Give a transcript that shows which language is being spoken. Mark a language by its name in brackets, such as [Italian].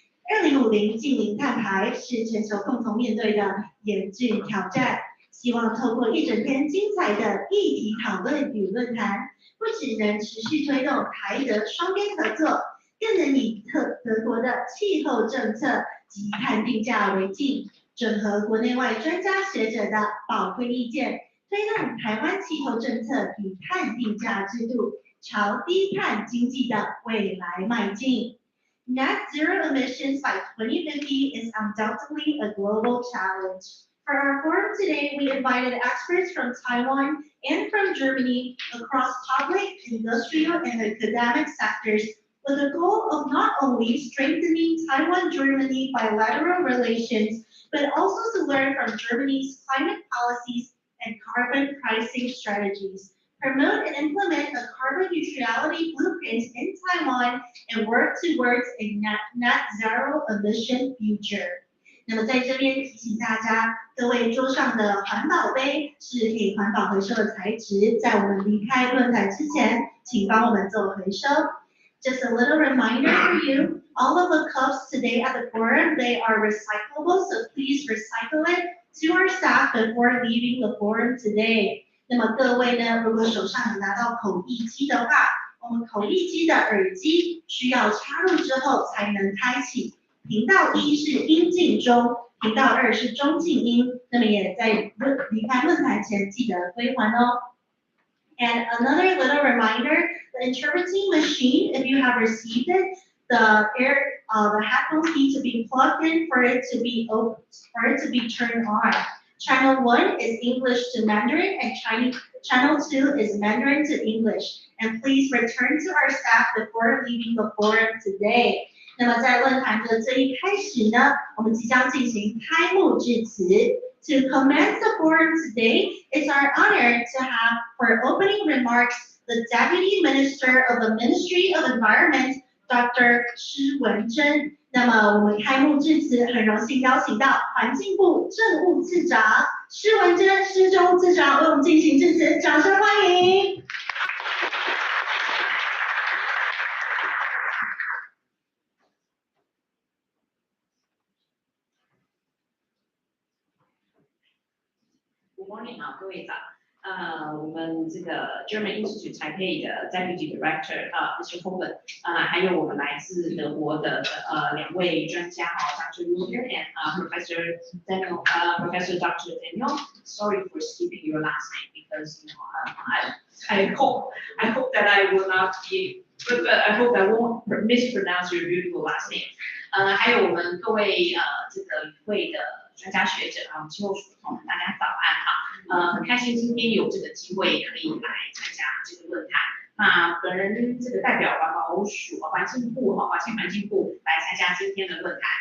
[Chinese] 2050净零碳排是全球共同面对的严峻挑战，希望透过一整天精彩的议题讨论与论坛，不只能持续推动台德双边合作，更能以德国的气候政策及碳定价为镜，整合国内外专家学者的宝贵意见，推动台湾气候政策与碳定价制度朝低碳经济的未来迈进。 [English] Net zero emissions by 2050 is undoubtedly a global challenge. For our forum today, we invited experts from Taiwan and from Germany across public, industrial, and academic sectors with the goal of not only strengthening Taiwan-Germany bilateral relations, but also to learn from Germany's climate policies and carbon pricing strategies, promote and implement a carbon neutrality blueprint in Taiwan, and work towards a net zero emission future. [Chinese] 那么在这边提醒大家，各位桌上的环保杯是可以环保回收的材质，在我们离开论坛之前，请帮我们做回收。 [English] Just a little reminder for you, all of the cups today at the forum, they are recyclable, so please recycle it to our staff before leaving the forum today. [Chinese] 那么各位呢，如果手上有拿到口译机的话，我们口译机的耳机需要插入之后才能开启。频道1是音进中，频道2是中进音，那么也在离开论坛前记得归还哦。 [English] And another little reminder, the interpreting machine, if you have received it, the headphones need to be plugged in for it to be turned on. Channel 1 is English to Mandarin and Channel 2 is Mandarin to English. And please return to our staff before leaving the forum today. [Chinese] 那么在论坛的最一开始呢，我们即将进行开幕致辞。 [English] To commence the forum today, it's our honor to have for opening remarks the Deputy Minister of the Ministry of Environment, Dr. [Chinese] 施文珍。那么我们开幕致辞很荣幸邀请到环境部政务次长施文珍施政务次长为我们进行致辞，掌声欢迎。 [English] Good morning [Chinese] 好，各位早。 我们这个 German Institute Taipei 的 Deputy Director Mr. Coleman， 还有我们来自德国的2位专家Dr. [English] Muller and Professor Dr. Daniel. Sorry for skipping your last name because I hope that I will not be, but I hope I won't mispronounce your beautiful last name. [Chinese] 还有我们各位这个与会的专家学者气候署的同仁，大家早安哈。很开心今天有这个机会可以来参加这个论坛。那本人这个代表环保署环境部来参加今天的论坛。